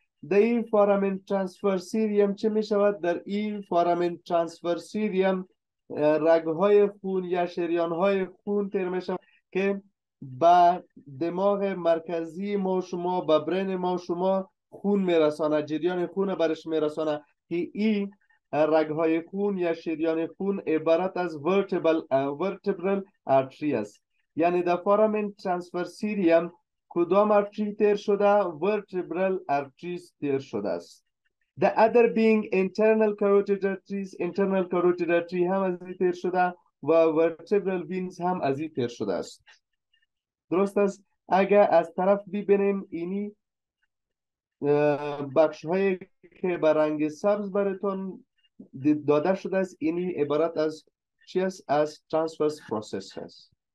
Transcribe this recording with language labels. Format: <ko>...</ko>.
<fa>در این فارامن ترانسورسیریم چه می شود؟ در این فارامن ترانسورسیریم رگهای خون یا شریانهای خون تیر می شود که با دماغ مرکزی ما شما، با برین ما شما خون می رسانه، جریان خون برش می رسانه که این رگهای خون یا شریان خون عبارت از vertebral artery است. یعنی در فارامن ترانسورسیریم کدام ارتری تیر شده؟ vertebral arteries تیر شده است.</fa> <en>The other being internal carotid arteries.</en> <fa>internal carotid artery هم از این تیر شده و vertebral veins هم از این تیر شده است. درست است؟ اگر از طرف ببینیم اینی بخش هایی که به رنگ سبز براتون داده شده است، اینی عبارت از چی است؟ از ترانسورس پروسس است.</fa>